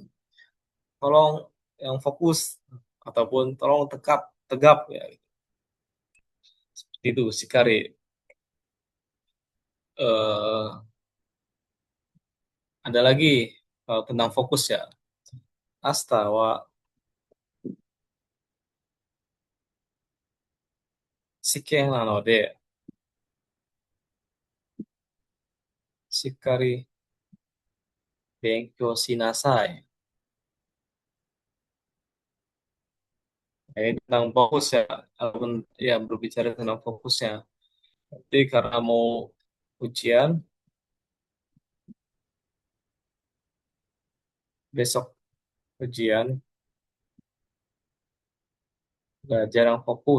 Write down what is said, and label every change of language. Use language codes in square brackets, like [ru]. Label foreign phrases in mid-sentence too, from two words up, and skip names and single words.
[id] Tolong yang fokus ataupun tolong tegap tegap ya. Seperti itu Shikari. eh ada lagi tentang fokus ya. [ja] 明日は試験なのでしっかり勉強しなさい. [id] Ini tentang fokus ya, ataupun ya berbicara tentang fokusnya. Jadi karena mau ujian besok ujian nggak jarang fokus.